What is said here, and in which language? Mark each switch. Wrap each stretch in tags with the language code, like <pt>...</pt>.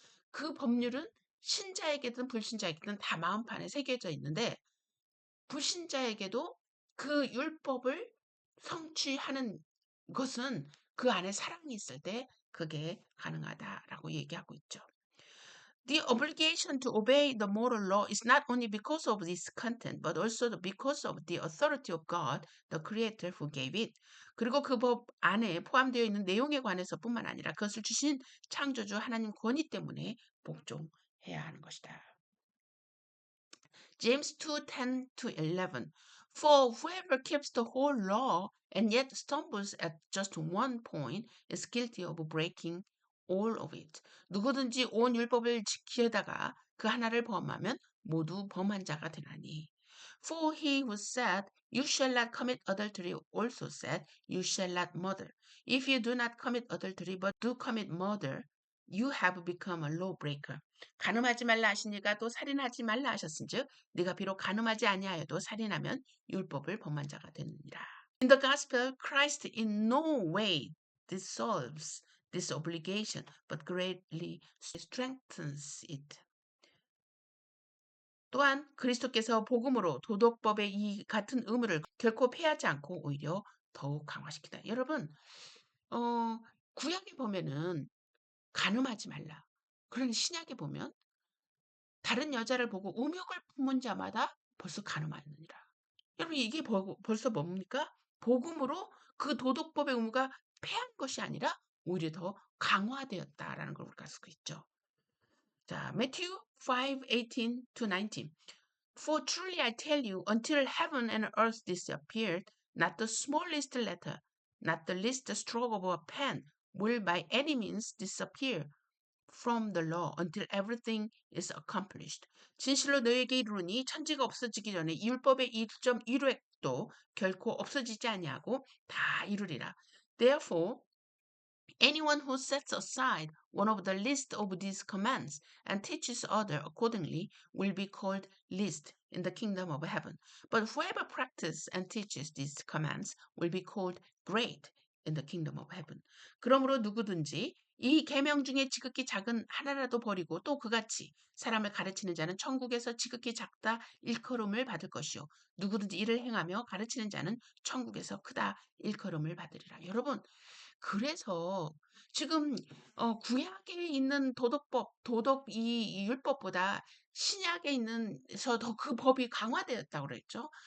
<ko>그 법률은 신자에게든 불신자에게든 다 마음판에 새겨져 있는데 불신자에게도 그 율법을 성취하는 것은 그 안에 사랑이 있을 때 그게 가능하다라고 얘기하고 있죠.</ko> <en>The obligation to obey the moral law is not only because of its content, but also because of the authority of God, the Creator who gave it.</en> <ko>그리고 그 법 안에 포함되어 있는 내용에 관해서뿐만 아니라 그것을 주신 창조주 하나님 권위 때문에 복종해야 하는 것이다.</ko> <en>James 2:10-11. For whoever keeps the whole law and yet stumbles at just one point is guilty of breaking all of it.</en> <ko>누구든지 온 율법을 지키다가 그 하나를 범하면 모두 범한 자가 되나니.</ko> <en>For he who said, You shall not commit adultery, also said, You shall not murder. If you do not commit adultery but do commit murder, you have become a lawbreaker.</en> <ko>간음하지 말라 하시니가 또 살인하지 말라 하셨은즉 네가 비록 간음하지 아니하여도 살인하면 율법을 범한 자가 되느니라.</ko> <en>In the gospel, Christ in no way dissolves this obligation, but greatly strengthens it.</en> <ko>또한 그리스도께서 복음으로 도덕법의 이 같은 의무를 결코 폐하지 않고 오히려 더욱 강화시키다. 여러분, 구약에 보면은 간음하지 말라. 그러나 신약에 보면 다른 여자를 보고 음욕을 품은 자마다 벌써 간음하느니라. 여러분 이게 벌써 뭡니까? 복음으로 그 도덕법의 의무가 폐한 것이 아니라 오히려 더 강화되었다라는 걸 우리가 알 수 있죠. 자,</ko> <en>Matthew 5:18-19. For truly I tell you, until heaven and earth disappeared, not the smallest letter, not the least stroke of a pen will by any means disappear from the law until everything is accomplished.</en> <ko>진실로 너에게 이르노니 천지가 없어지기 전에 이 율법의 1.1획도 결코 없어지지 아니하고 다 이루리라.</ko> <en>Therefore, anyone who sets aside one of the least of these commands and teaches other accordingly will be called least in the kingdom of heaven. But whoever practices and teaches these commands will be called great in the kingdom of heaven.</en> <ko>그러므로 누구든지 이 계명 중에 지극히 작은 하나라도 버리고 또 그같이 사람을 가르치는 자는 천국에서 지극히 작다 일컬음을 받을 것이요 누구든지 이를 행하며 가르치는 자는 천국에서 크다 일컬음을 받으리라. 여러분 그래서 지금 구약에 있는 도덕 이 율법보다 신약에 있는서 더 그 법이 강화되었다고 그랬죠.</ko>